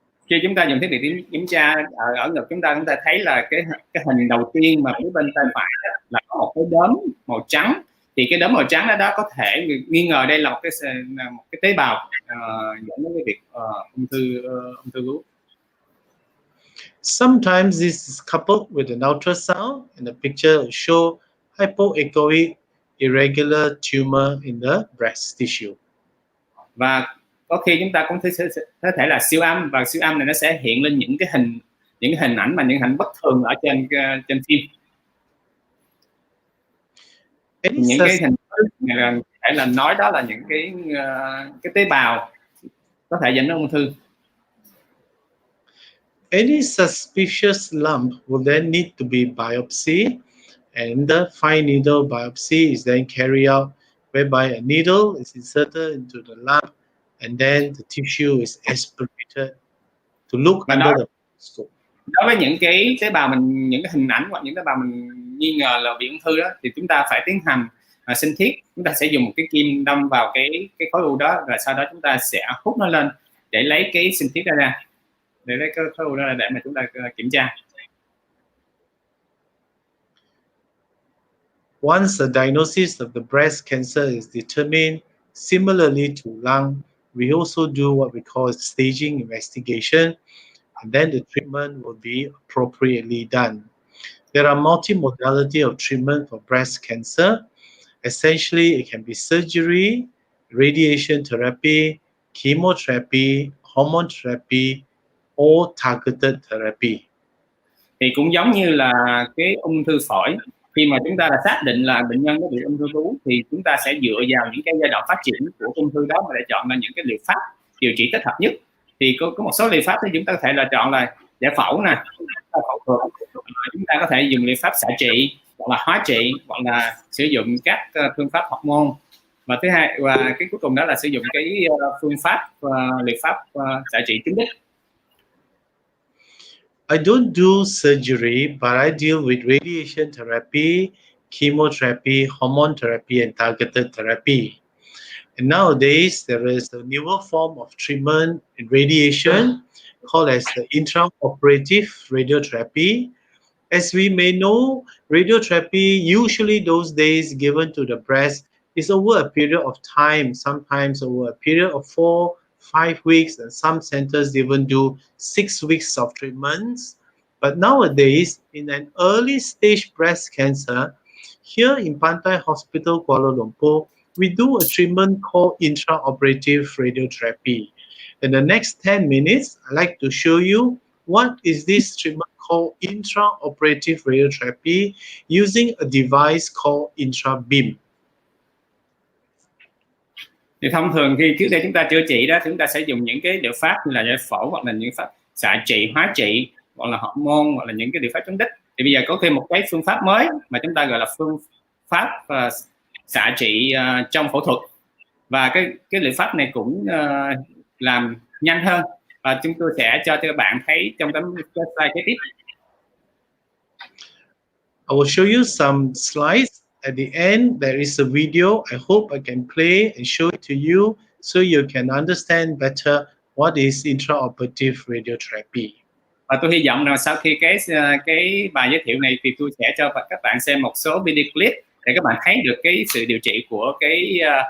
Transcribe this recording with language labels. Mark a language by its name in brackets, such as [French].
[Vietnamese] Khi chúng ta dùng thiết bị kiểm tra ở ngực chúng ta thấy là cái hình đầu tiên mà phía bên tay phải là có một cái đốm màu trắng. Thì cái đốm màu trắng đó có thể nghi ngờ đây là một cái tế bào dẫn đến cái việc ung thư vú. [English] Sometimes this is coupled with an ultrasound, and the picture will show hypoechoic irregular tumor in the breast tissue. [Vietnamese] Và có khi chúng ta cũng có thể là siêu âm, và siêu âm này nó sẽ hiện lên những hình ảnh mà những hình bất thường ở trên phim. Những cái hình này có thể là nói đó là những cái tế bào có thể dẫn đến ung thư. [English] Any suspicious lump will then need to be biopsy, and the fine needle biopsy is then carried out, whereby a needle is inserted into the lump, and then the tissue is aspirated to look under the microscope. [Vietnamese] Đối với những cái tế bào những cái hình ảnh hoặc những tế bào mình nghi ngờ là bị ung thư đó, thì chúng ta phải tiến hành sinh thiết. Chúng ta sẽ dùng một cái kim đâm vào cái khối u đó, và sau đó chúng ta sẽ hút nó lên để lấy cái sinh thiết ra, để lấy cái khối u đó để mà chúng ta kiểm tra. [English] Once the diagnosis of the breast cancer is determined, similarly to lung, we also do what we call staging investigation, and then the treatment will be appropriately done. There are multi-modality of treatment for breast cancer. Essentially, it can be surgery, radiation therapy, chemotherapy, hormone therapy, or targeted therapy. [Vietnamese] Thì cũng giống như là cái ung thư phổi, khi mà chúng ta đã xác định là bệnh nhân có bị ung thư vú, thì chúng ta sẽ dựa vào những cái giai đoạn phát triển của ung thư đó mà để chọn ra những cái liệu pháp điều trị thích hợp nhất. Thì có một số liệu pháp thì chúng ta có thể là chọn là giải phẫu nè, phẫu thuật, chúng ta có thể dùng liệu pháp xạ trị hoặc là hóa trị, hoặc là sử dụng các phương pháp hormone, và thứ hai và cái cuối cùng đó là sử dụng cái phương pháp liệu pháp xạ trị tính đức. [English] I don't do surgery, but I deal with radiation therapy, chemotherapy, hormone therapy, and targeted therapy. And nowadays, there is a newer form of treatment in radiation called as the intraoperative radiotherapy. As we may know, radiotherapy, usually those days given to the breast, is over a period of time, sometimes over a period of 4-5 weeks, and some centers even do 6 weeks of treatments. But nowadays, in an early stage breast cancer, here in Pantai Hospital, Kuala Lumpur, we do a treatment called intraoperative radiotherapy. In the next 10 minutes, I'd like to show you what is this treatment called intraoperative radiotherapy using a device called intrabeam. [Vietnamese] Thì thông thường khi trước đây chúng ta chữa trị đó, chúng ta sẽ dùng những cái liệu pháp như là giải phẫu, hoặc là những pháp xạ trị, hóa trị, hoặc là hormone, hoặc là những cái liệu pháp chống đích. Thì bây giờ có thêm một cái phương pháp mới mà chúng ta gọi là phương pháp xạ trị trong phẫu thuật, và cái liệu pháp này cũng làm nhanh hơn, và chúng tôi sẽ cho các bạn thấy trong tấm slide kế tiếp. [English] I will show you some slides. At the end, there is a video. I hope I can play and show it to you so you can understand better what is intraoperative radiotherapy. [Vietnamese] Và tôi hy vọng rằng sau khi cái bài giới thiệu này thì tôi sẽ cho các bạn xem một số video clip để các bạn thấy được cái sự điều trị của cái